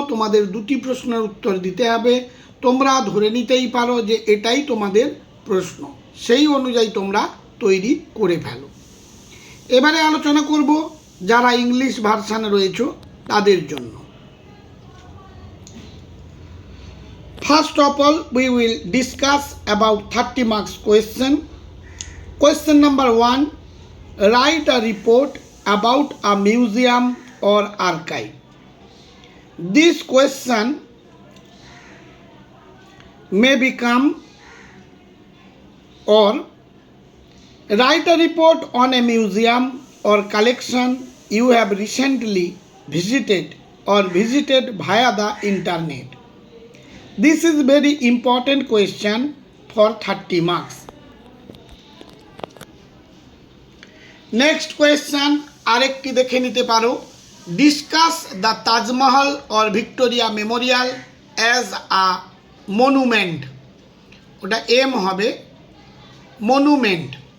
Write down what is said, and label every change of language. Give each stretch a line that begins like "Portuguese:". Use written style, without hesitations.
Bangla: তোমাদের 2টি প্রশ্নের উত্তর দিতে হবে। তোমরা ধরে নিতেই পারো যে এটাই তোমাদের প্রশ্ন, সেই অনুযায়ী তোমরা তৈরি করে ফেলো। এবারে আলোচনা করব যারা ইংলিশ ভার্সানে রয়েছে তাদের জন্য।
English: First of all, we will discuss about 30 marks question. Question number 1, write a report about a museum or archive. This question may become or write a report on a museum or collection you have recently visited or visited via the internet. This is very important question for 30 marks. Next question,
Bangla: আরেকটি দেখে নিতে পারো।
English: Discuss the Taj Mahal or Victoria Memorial as a monument.
Bangla: ওটা M হবে, monument.